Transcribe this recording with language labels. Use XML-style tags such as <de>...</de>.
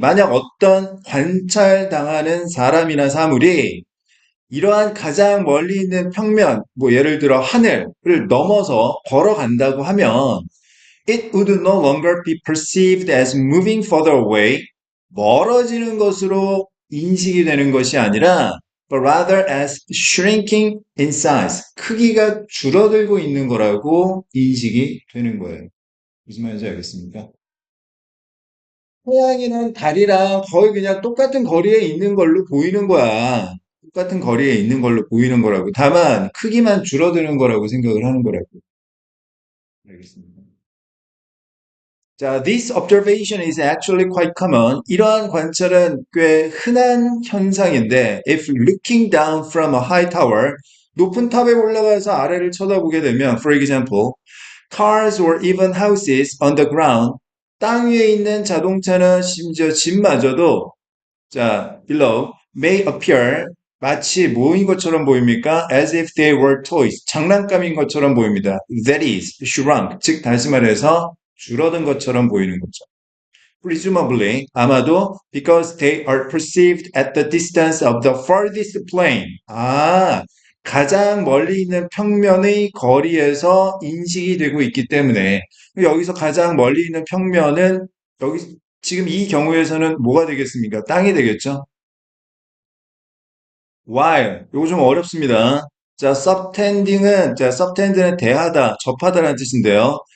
<ko>만약 어떤 관찰당하는 사람이나 사물이 이러한 가장 멀리 있는 평면, 뭐 예를 들어 하늘을 넘어서 걸어간다고 하면</ko> <en>it would no longer be perceived as moving further away,</en> <ko>멀어지는 것으로 인식이 되는 것이 아니라</ko> <en>but rather as shrinking in size,</en> <ko>크기가 줄어들고 있는 거라고 인식이 되는 거예요. 무슨 말인지 알겠습니까? 태양이랑 달이랑 거의 그냥 똑같은 거리에 있는 걸로 보이는 거야. 똑같은 거리에 있는 걸로 보이는 거라고. 다만 크기만 줄어드는 거라고 생각을 하는 거라고. 알겠습니다.</ko> <en>자, this observation is actually quite common.</en> <ko>이러한 관찰은 꽤 흔한 현상인데,</ko> <en>if looking down from a high tower,</en> <ko>높은 탑에 올라가서 아래를 쳐다보게 되면,</ko> <en>for example, cars or even houses on the ground,</en> <ko>땅 위에 있는 자동차나 심지어 집마저도 자,</ko> <en>below may appear</en> <ko>마치 뭐인 것처럼 보입니까?</ko> <en>As if they were toys.</en> <ko>장난감인 것처럼 보입니다.</ko> <en>That is shrunk.</en> <ko>즉 다시 말해서 줄어든 것처럼 보이는 거죠.</ko> <en>Presumably</en> <ko>아마도</ko> <en>because they are perceived at the distance of the farthest plane.</en> <ko>아, 가장 멀리 있는 평면의 거리에서 인식이 되고 있기 때문에 여기서 가장 멀리 있는 평면은 여기 지금 이 경우에서는 뭐가 되겠습니까? 땅이 되겠죠? while 요거 좀 어렵습니다. 자, subtend는 대하다, 접하다라는 뜻인데요.</ko>